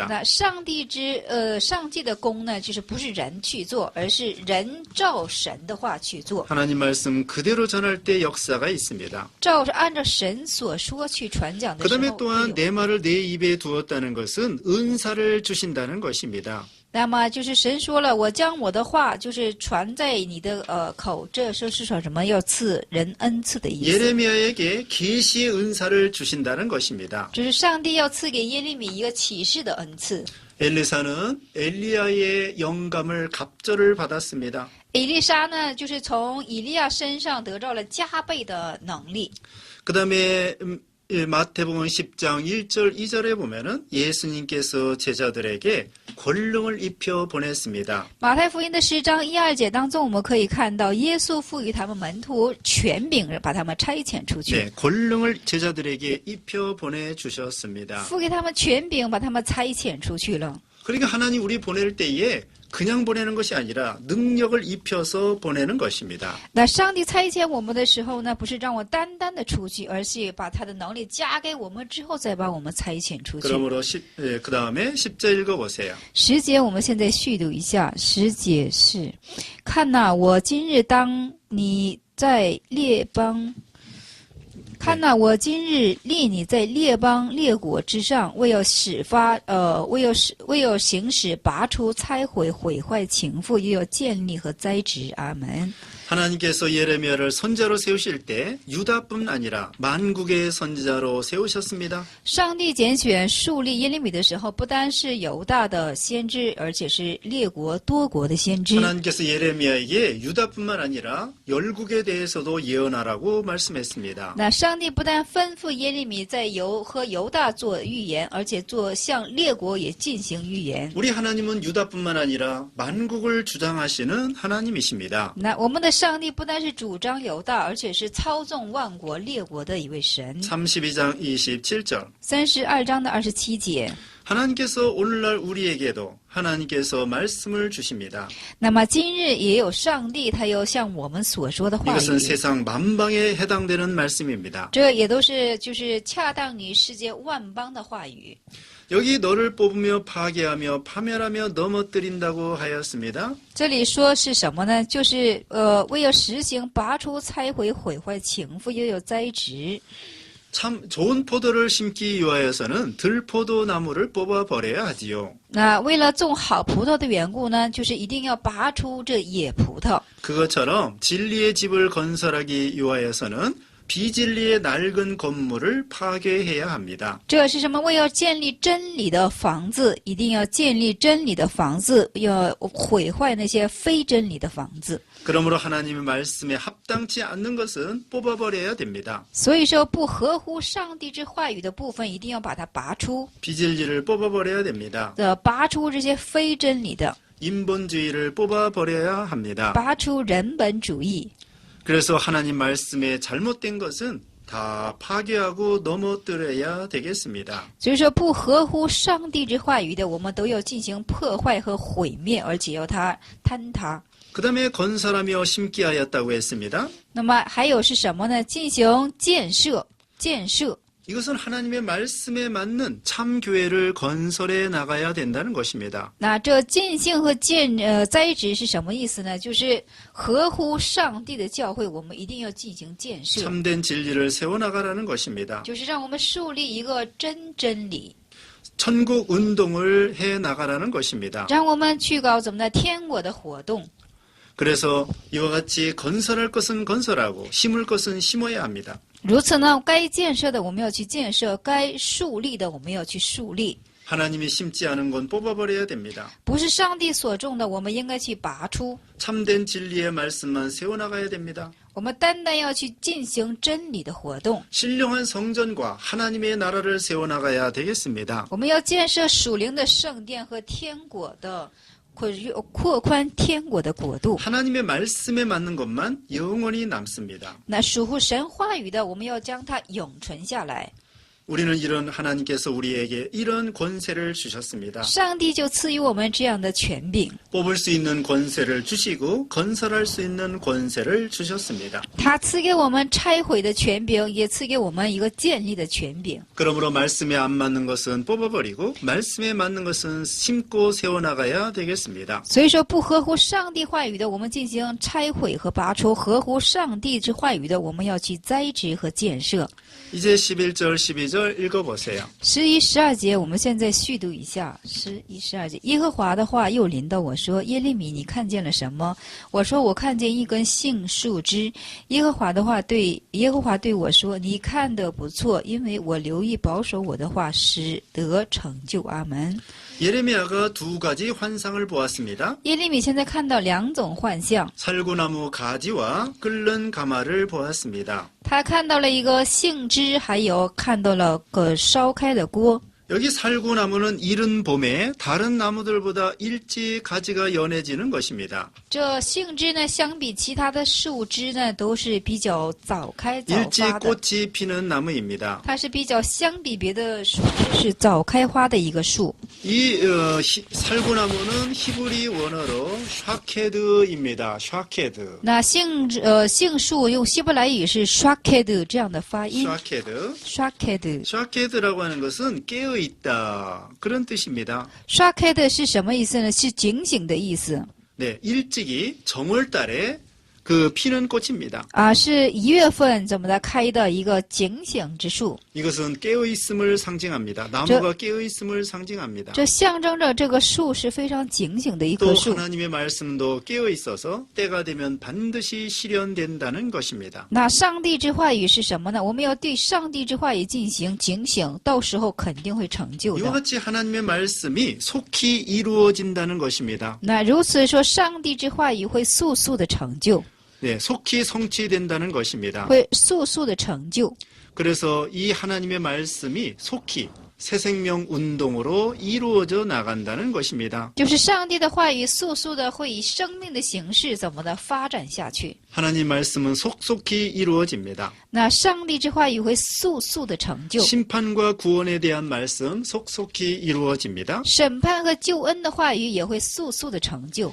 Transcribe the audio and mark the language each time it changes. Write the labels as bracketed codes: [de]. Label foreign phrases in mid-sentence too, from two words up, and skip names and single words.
[zh] 那上帝的功呢，就是不是人去做，而是人照神的话去做， [ko] 하나님 말씀 그대로 전할 때 역사가 있습니다. [zh] 按照神所说去传讲的时 [ko] 그다음에 [zh] 候会 [ko] 또한 [zh] 有。 [ko] 내 말을 내 입에 두었다는 것은 은사를 주신다는 것입니다. [zh] 那么就是神说了，我将我的话就是传在你的口，这是说什么？要赐人恩赐的意思。 [ko] 예레미야에게 계시의 은사를 주신다는 것입니다. [zh] 就是上帝要赐给耶利米一个启示的恩赐。 [ko] 엘리사는 엘리야의 영감을 갑절을 받았습니다. [zh] 以利沙呢，就是从以利亚身上得到了加倍的能力。 [ko] 그다음에 마태복음 10장 1절 2절에 보면은 예수님께서 제자들에게 권능을 입혀 보냈습니다. [zh] 马太福音的10章1、2节当中，我们可以看到耶稣赋予他们门徒权柄，把他们差遣出去。 [ko] 네, 권능을 제자들에게 입혀 보내 주셨습니다. [zh] 赋给他们权柄，把他们差遣出去了。 [ko] 그러니까 하나님 우리 보낼 때에 그냥 보내는 것이 아니라 능력을 입혀서 보내는 것입니다. [zh] 那上帝差遣我们的时候呢，不是让我单单的出去，而是把他的能力加给我们之后，再把我们差遣出去。 [ko] 그러므로 그 다음에 10절 읽어보세요. [zh] 10 节我们现在续读一下。10节是：看哪，我今日当你在列邦。看哪，我今日立你在列邦列国之上，为要行使拔出、拆毁、毁坏、倾覆，又要建立和栽植。阿门。 [ko] 하나님께서 예레미야를 선지자로 세우실 때 유다뿐 아니라 만국의 선지자로 세우셨습니다. [zh] 上帝拣选树立耶利米的时候，不单是犹大的先知，而且是列国多国的先知。 [ko] 하나님께서 예레미야에게 유다뿐만 아니라 열국에 대해서도 예언하라고 말씀했습니다. [zh] 那上帝不但吩咐耶利米在犹大做预言，而且向列国也进行预言。 [ko] 우리 하나님은 유다뿐만 아니라 만국을 주장하시는 하나님이십니다. [zh] 那我们的上帝不但是主张犹大，而且是操纵万国列国的一位神。 [ko] 32장 27절 [zh] 32 章的27节。 [ko] 하나님께서 오늘날 우리에게도 하나님께서 말씀을 주십니다. [zh] 那么今日也有上帝，他又向我们所说的话 [ko] 이것은 [zh] 语， [ko] 세상 만방에 해당되는 말씀입니다. [zh] 这也都是恰当于世界万邦的话语。 [ko] 여기 너를 뽑으며 파괴하며 파멸하며 넘어뜨린다고 하였습니다. [zh] 这里说是什么呢？就是为要实行拔出、拆毁、毁坏、倾覆，又有栽植。 [ko] 참 좋은 포도를 심기 위하여서는 들포도 나무를 뽑아 버려야 하지요. [zh] 那为了种好葡萄的缘故呢，就是一定要拔出这野葡萄。 [ko] 그것처럼 진리의 집을 건설하기 위하여서는 비진리의 낡은 건물을 파괴해야 합니다. [zh] 这是什么？为要建立真理的房子，一定要建立真理的房子，要毁坏那些非真理的房子。 [ko] 그러므로 하나님의 말씀에 합당치 않는 것은 뽑아버려야 됩니다. [zh] 所以说，不合乎上帝之话语的部分，一定要把它拔出。 [ko] 비진리를 뽑아버려야 됩니다. [zh] 拔出这些非真理的， [ko] 인본주의를 뽑아버려야 합니다. [zh] 拔出人本主义。 [ko] 그래서 하나님 말씀에 잘못된 것은 다 파괴하고 넘어뜨려야 되겠습니다. [zh] 所以说，不合乎上帝之话语的，我们都要进行破坏和毁灭，而且要它坍塌。 [ko] 그 다음에 건설하며 심기 하였다고 했습니다. [zh] 那么还有是什么呢？进行建设，建设。 [ko] 이것은 하나님의 말씀에 맞는 참 교회를 건설해 나가야 된다는 것입니다. [zh] 那这建性和栽植是什么意思呢？就是合乎上帝的教会，我们一定要进行建设， [ko] 참된 진리를 세워나가라는 것입니다. [zh] 就是让我们树立一个真理， [ko] 천국 운동을 해 나가라는 것입니다. [zh] 让我们去搞怎么的天国的活动。 [ko] 그래서 이와 같이 건설할 것은 건설하고 심을 것은 심어야 합니다. [zh] 如此呢，该建设的我们要去建设，该树立的我们要去树立。 [ko] 하나님이 심지 않은 건 뽑아버려야 됩니다. [zh] 不是上帝所种的，我们应该去拔出。 [ko] 참된 진리의 말씀만 세워나가야 됩니다. [zh] 我们单单要去进行真理的活动， [ko] 신령한 성전과 하나님의 나라를 세워나가야 되겠습니다. [zh] 我们要建设属灵的圣殿和天国的扩宽天国的国度。 [ko] 하나님의 말씀에 맞는 것만 영원히 남습니다. [zh] 那属乎神话语的，我们要将它永存下来。 [ko] 우리는 이런 하나님께서 우리에게 이런 권세를 주셨습니다. [zh] 上帝就赐予我们这样的权柄， [ko] 뽑을 수 있는 권세를 주시고 건설할 수 있는 권세를 주셨습니다. [zh] 他赐给我们拆毁的权柄，也赐给我们一个建立的权柄。 [ko] 그러므로 말씀에 안 맞는 것은 뽑아버리고 말씀에 맞는 것은 심고 세워나가야 되겠습니다. [zh] 所以说，不合乎上帝话语的，我们进行拆毁和拔出；合乎上帝之话语的，我们要去栽植和建设。 [ko] 이제 11절, 12절 12절 읽어보세요. [zh] 11、12 节，我们现在续读一下。11、12节，耶和华的话又临到我说：“耶利米，你看见了什么？” 我说：“我看见一根杏树枝。”耶和华对我说：“你看得不错，因为我留意保守我的话，使得成就。” 阿门。 [ko] 예레미야가 두 가지 환상을 보았습니다. [zh] 耶利米现在看到两种幻象， [ko] 살구나무 가지와 끓는 가마를 보았습니다. [zh] 他看到了一个杏枝，还有看到了个烧开的锅。 [ko] 여기 살구나무는 이른 봄에 다른 나무들보다 일찍 가지가 연해지는 것입니다. [zh] 这杏枝呢，相比其他的树枝呢，都是比较早开早 [ko] 일찍 [zh] 发的。 [ko] 꽃이 피는 나무입니다. [zh] 它是比较相比别的树枝是早开花的一个树。 [ko] 이 살구나무는 히브리 원어로 샤케드입니다. 샤케드. [zh] 那杏树用希伯来语是 shaked 这样的发音。 [ko] 샤케드. [zh] shaked [ko] 샤케드라고 하는 것은 깨어 있다 그런 뜻입니다. [zh] shaked 是什么意思呢？是警醒的意思 [ko] 네, 일찍이 정월달에 그 피는 꽃입니다. [zh] 啊，是1月份怎么的开的一个警醒之树。 [ko] 이것은 깨어 있음을 상징합니다. 나무가 깨어 있음을 상징합니다. [zh] 这象征着这个树是非常警醒的一 [ko] 또 [zh] 棵树。 [ko] 하나님의 말씀도 깨어 있어서 때가 되면 반드시 실현된다는 것입니다. [zh] 那上帝之话语是什么呢？我们要对上帝之话语进行警醒，到时候肯定会成就 [ko] 이와 [zh] 的。 [ko] 같이 하나님의 말씀이 속히 이루어진다는 것입니다. [zh] 那如此说，上帝之话语会速速的成就， [ko] 네, 속히 성취된다는 것입니다. [zh] 会速速的成就。 [ko] 그래서 이 하나님의 말씀이 속히 새 생명 운동으로 이루어져 나간다는 것입니다. [zh] 就是上帝的话语速速的会以生命的形式怎么的发展下去。 [ko] 하나님 말씀은 속속히 이루어집니다. [zh] 那上帝之话语会速速的成就， [ko] 심판과 구원에 대한 말씀 속속히 이루어집니다. [zh] 审判和救恩的话语也会速速的成就，